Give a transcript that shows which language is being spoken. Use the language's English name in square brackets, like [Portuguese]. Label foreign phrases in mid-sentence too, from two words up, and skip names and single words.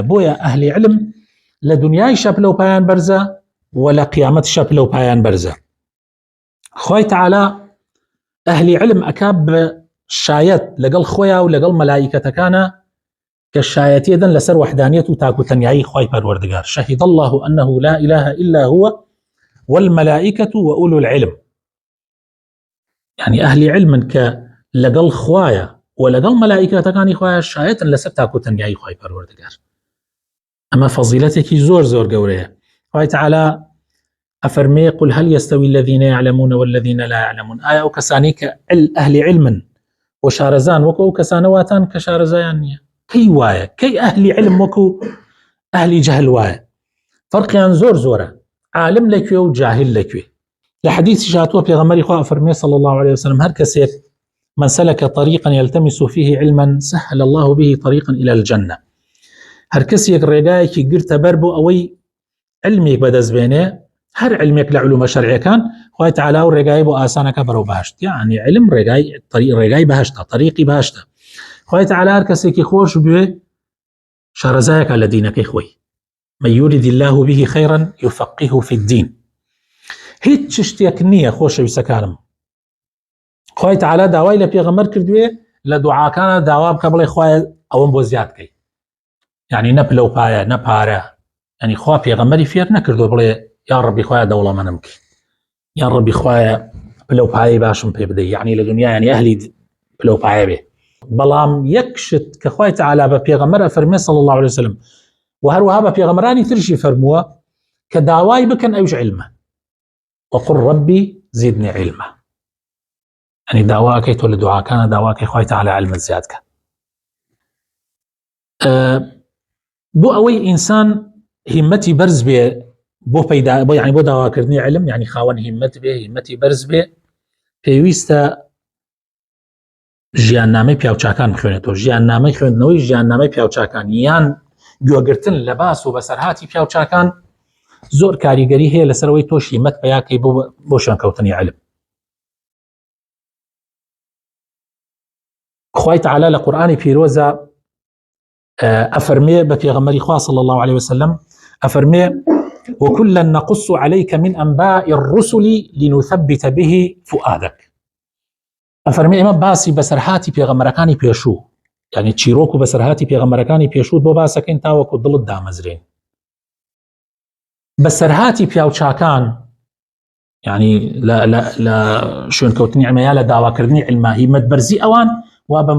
[Central Kurdish] بۆیە ئەهلی علم لە دنیای شەپلەپایان بەرزە و لە قیامەت شەپلەپایان بەرزە. خوای تەعالی ئەهلی علم ئەکا بە شایەت لەگەڵ خۆیان و لەگەڵ مەلائیکەتەکانە کە شایەتی دەن لەسەر وحدانیەت و تاکوتەنیایی خوای پەروەردگار. [Arabic] شهد الله أنه لا إله إلا هو والملائكة وأولو العلم. يعني أهل علم [Central Kurdish] کە لەگەڵ خوایە و لەگەڵ مەلائیکەتەکانی خوایە شایەتن لەسەر تاکوتەنیایی خوای پەروەردگار. ئەمە فەزیلەتێکی زۆر زۆر گەورەیە. خوای تەعالی ئەفەرمێ: [Arabic] قل هل يستوي الذين يعلمون والذين لا يعلمون. [Central Kurdish] ئایا ئەو کەسانی کە ئەهلی علمن و شارەزان وەکو ئەو کەسانە واتان کە شارەزایان نییە؟ کەی وایە؟ کەی ئەهلی علم وەکو ئەهلی جەهل وایە؟ فەرقیان زۆر زۆرە. عالم لەکوێ و جاهل لەکوێ؟ لە حەدیثی هاتووە پێغەمبەری خوا ئەفەرمێ [Arabic] صلی الله عليه وسلم: [Central Kurdish] هەر کەسێک [Arabic] من سلك طريقا يلتمس فيه علما سهل الله به طريقا إلى الجنة. [Central Kurdish] هەر کەسێک ڕێگایەکی گرتە بەر بۆ ئەوەی علمێک بەدەستبێنێ، هەر علمێک لە علومە شەرعیەکان، خوای تەعالی و ڕێگای بۆ ئاسانەکە بەرەو بەهەشت. یعنی علم ڕێگای بەهەشتە، طریقی بەهەشتە. خوای تەعالی هەر کەسێکی خۆش بوێ شارەزایەکە لە دینەکەی خۆی. [Arabic] من يرد الله به خيرا يفقهه في الدين. [Central Kurdish] هیچ شتێک نییە خۆشەویستەکانم خوای تعالی داوای لە پێغەمبەر کردوێ لە دوعاکانە داوا بکە بڵێ خوایە ئەوەم بۆ زیاد کەی یعنی نە پلەپایە نە پارە ینی خوا پێغەمبەری فێر نەکردو بڵێ یا ڕەبی خوایە دەوڵەمەندم بکەی یا ڕەبی خوایە پلەپایی باشم پێ بدەی یعنی لە دنیا ینی ئەهلی پلەپایە بێ بەڵام یەک شت کە خوای تعالی بە پێغەمبەر فەرمێ [Arabic] صلی الله عليه وسلم [Central Kurdish] و هەروەها بە پێغەمبەرانی ترشی فەرمووە کە داوای بکەن ئەوش علمە [Arabic] وقل ربي زدني علما [Central Kurdish] يعني داواکەی تۆ لە دوعاکانە داواکەی خوای تعالی علمت زیاد کە بۆ ئەوەی ئینسان هیمەتی بەرز بێ بۆ پەیدا بۆ یعنی بۆ داواکردنی علم یعنی خاوەن هیمەت بێ هیمەتی بەرز بێ پێویستە ژیاننامەی پیاوچاکان بخوێنێتەوە ژیاننامەی خوێندنەوەی ژیاننامەی پیاوچاکان یان گوێگرتن لە باس و بەسەرهاتی پیاوچاکان زۆر کاریگەری هەیە لەسەرەوەی تۆش هیمەت پیاکەی بۆ شوێنکەوتنی علم خوای تعالی لە قورئانی پیرۆزە ئەفەرمێ بە پێغەمبەری خوا [Arabic] صلی الله عليه وسلم [Central Kurdish] ئەفەرمێ [Arabic] وكلا نقص عليك من أنباء الرسل لنثبت به فؤادك [Central Kurdish] ئەفەرمێ ئێمە باسی بەسەرهاتی پێغەمبەرەکانی پێشوو یعنی چیرۆک و بەسەرهاتی پێغەمبەرەکانی پێشوو بۆ باسەکەین تاوەکو دڵت دامەزرێن بەسەرهاتی پیاوچاکان یعنی لە شوێنکەوتنی علمەیە لە داواکردنی علما هیمەت بەرزی ئەوان وا بە من